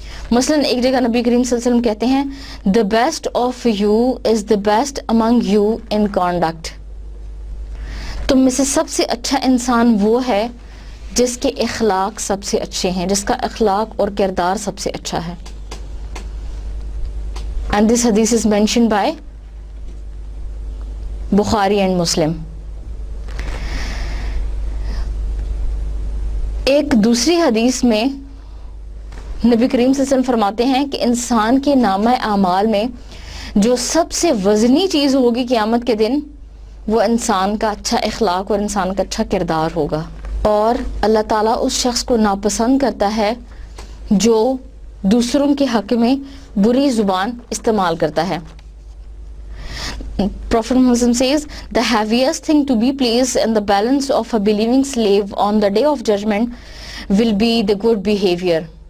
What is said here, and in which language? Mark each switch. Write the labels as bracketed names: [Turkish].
[Urdu] مثلاً ایک جگہ نبی کریم صلی اللہ علیہ وسلم کہتے ہیں [English] the best of you is the best among you in conduct. [Urdu] تم میں سے سب سے اچھا انسان وہ ہے جس کے اخلاق سب سے اچھے ہیں، جس کا اخلاق اور کردار سب سے اچھا ہے. [English] And this hadith is mentioned by Bukhari and Muslim. [Urdu] ایک دوسری حدیث میں نبی کریم صلی اللہ علیہ وسلم فرماتے ہیں کہ انسان کے نامہ اعمال میں جو سب سے وزنی چیز ہوگی قیامت کے دن وہ انسان کا اچھا اخلاق اور انسان کا اچھا کردار ہوگا. اور اللہ تعالیٰ اس شخص کو ناپسند کرتا ہے جو دوسروں کے حق میں بری زبان استعمال کرتا ہے. [English] Prophet Muhammad says, the heaviest thing to be placed in the balance of a believing slave on the day of judgment will be the good behavior.